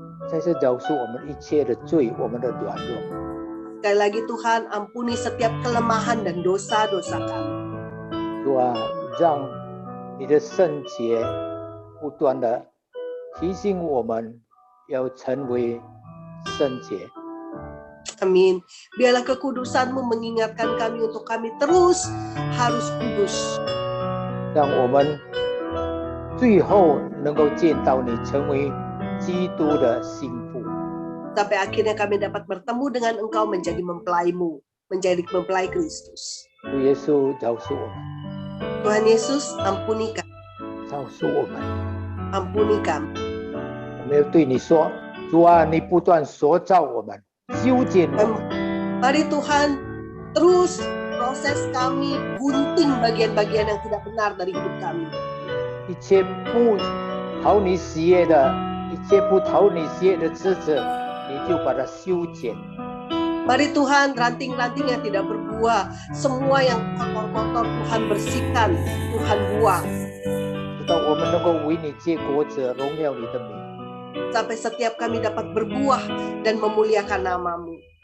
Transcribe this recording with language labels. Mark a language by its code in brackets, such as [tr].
[zh] 再次饶恕我们一切的罪，我们的软弱。 [id] Sekali lagi Tuhan, ampuni setiap kelemahan dan dosa-dosa kami. [zh] 主啊，让你的圣洁不断的提醒我们要成为圣洁。 [id] Amin. Biarlah kekudusan-Mu mengingatkan kami untuk kami terus harus kudus. [zh] 让我们最后能够见到你成为基督的心腹。 [id] Sampai akhirnya kami dapat bertemu dengan Engkau menjadi mempelai-Mu, menjadi mempelai Kristus. [zh] 主耶稣饶恕我们， [id] Tuhan Yesus, ampuni kami, [zh] 饶恕我们。 [id] ampuni kami. [zh] 我们要对你说，主啊，你不断塑造我们，修剪我们。 [id] Mari Tuhan terus proses kami, gunting bagian-bagian yang tidak benar dari hidup kami. [zh] 一切不讨你喜悦的，一切不讨你喜悦的枝子，你就把它修剪。 [id] Mari Tuhan, ranting-ranting yang tidak berbuah, semua yang kotor-kotor Tuhan bersihkan, Tuhan buang. [zh] 直到我们能够为你结果子，荣耀你的名。 [id] Sampai setiap kami dapat berbuah dan memuliakan nama-Mu,